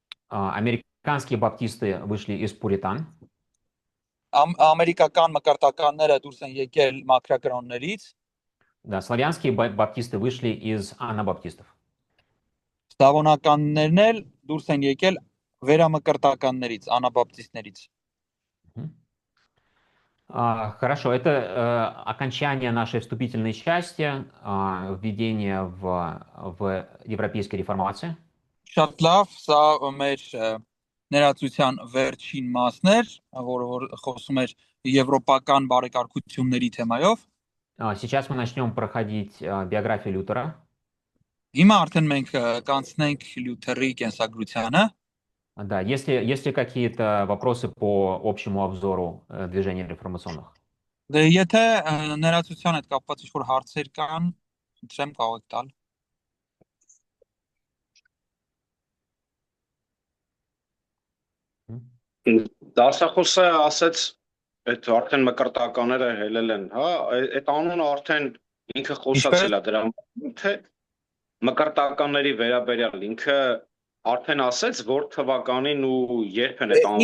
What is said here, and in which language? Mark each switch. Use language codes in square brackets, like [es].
[ru] Американские баптисты вышли из пуритан. [hy] Ամերիկական մկրտականները դուրս են եկել մաքրակրոններից։ [ru] Да, славянские баптисты вышли из анабаптистов. [hy] Սլավոնականներն էլ դուրս են եկել վերամկրտականներից, անաբապտիստներից։ [ru] Хорошо, это окончание нашей вступительной части, введение в европейской реформации. [hy] Շատ լավ, սա մեր ներածության վերջին մասն էր, որը որ խոսում էր եվրոպական բարեկարգությունների թեմայով։ [ru] Сейчас мы начнем проходить биографию Лютера. [hy] Հիմա արդեն մենք կանցնենք Լյութերի կենսագրությանը։ [ru] Да, есть ли какие-то вопросы по общему обзору движения реформационных? [hy] Դե եթե ներածության հետ կապված ինչ-որ հարցեր կան, չեմ կարող տալ։ Դասախոսը ասաց, այդ արդեն մկրտականները հելել են, հա, այդ անունը արդեն ինքը խոսացել է դրա թե մկրտականների վերաբերյալ ինքը արդեն ասեց որ թվականին ու երբ են այդ անունը։